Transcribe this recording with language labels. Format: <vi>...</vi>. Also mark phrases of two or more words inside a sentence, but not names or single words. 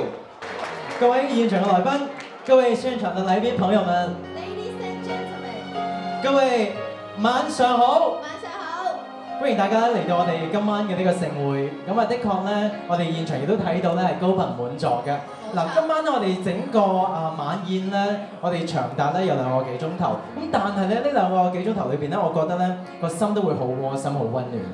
<yue>各位現場嘅來賓，各位現場嘅來賓朋友們</yue> <en>Ladies and gentlemen，</en> <yue>各位晚上好。晚上好。歡迎大家嚟到我哋今晚嘅呢個盛會。咁啊，的確咧，我哋現場亦都睇到咧係高朋滿座嘅。嗱，今晚咧我哋整個晚宴咧，我哋長達咧有2個幾鐘頭。咁但係咧呢2個幾鐘頭裏邊咧，我覺得咧個心都會好窩心、好溫暖。</yue>